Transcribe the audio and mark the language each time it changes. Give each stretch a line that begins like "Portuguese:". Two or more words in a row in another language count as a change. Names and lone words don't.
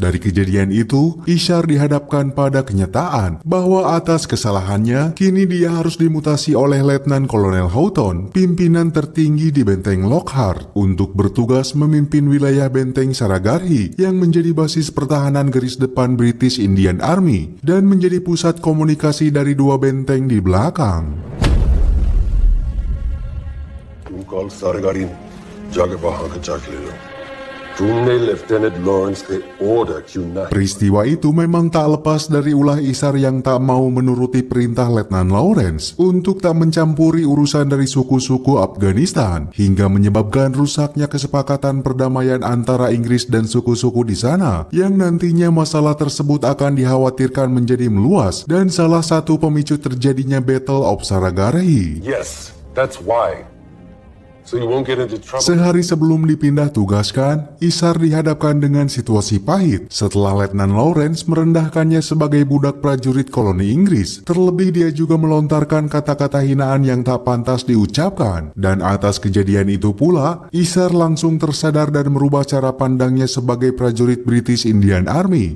Indonesian: Dari kejadian itu, Ishar dihadapkan pada kenyataan bahwa atas kesalahannya, kini dia harus dimutasi oleh Letnan Kolonel Houghton, pimpinan tertinggi di benteng Lockhart, untuk bertugas memimpin wilayah benteng Saragarhi yang menjadi basis pertahanan garis depan British Indian Army dan menjadi pusat komunikasi dari dua benteng di belakang.
Hindi: तुम कल सारेगारी जाके वहां का चेक ले लो। तुमने लेफ्टिनेंट लॉरेंस के order क्यों नहीं?
Indonesian: Peristiwa itu memang tak lepas dari ulah Ishar yang tak mau menuruti perintah Letnan Lawrence untuk tak mencampuri urusan dari suku-suku Afghanistan, hingga menyebabkan rusaknya kesepakatan perdamaian antara Inggris dan suku-suku di sana, yang nantinya masalah tersebut akan dikhawatirkan menjadi meluas dan salah satu pemicu terjadinya Battle of Saragarhi.
English: Yes, that's why. So you won't get into trouble.
Indonesian: Sehari sebelum dipindah tugaskan, Ishar dihadapkan dengan situasi pahit setelah Letnan Lawrence merendahkannya sebagai budak prajurit koloni Inggris. Terlebih dia juga melontarkan kata-kata hinaan yang tak pantas diucapkan. Dan atas kejadian itu pula, Ishar langsung tersadar dan merubah cara pandangnya sebagai prajurit British Indian Army.